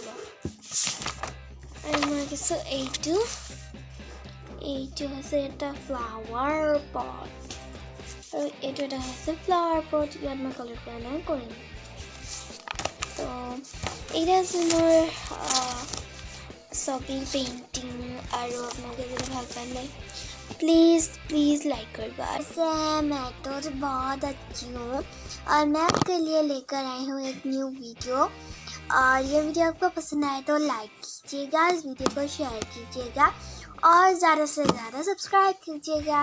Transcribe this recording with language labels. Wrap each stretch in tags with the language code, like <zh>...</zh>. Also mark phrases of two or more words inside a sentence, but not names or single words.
<as>আৰু মই আঁকিছোঁ এইটো হৈছে এটা ফ্লাৱাৰ পট। আৰু এইটো এটা হৈছে ফ্লাৱাৰ পট। ইয়াত মই কালাৰ কৰা নাই, কৰিম। তো এইটা আছে মোৰ ছবি পেইণ্টিং। আৰু আপোনালোকে যদি ভাল পায়</as> <hi>प्लीज़ लाइक कर बार से। मैं तो बहुत अच्छी हूँ और मैं आपके लिए लेकर आई हूँ एक न्यू वीडियो। और ये वीडियो आपको पसंद आए तो लाइक कीजिएगा, इस वीडियो को शेयर कीजिएगा और ज़्यादा से ज़्यादा सब्सक्राइब कीजिएगा।</hi>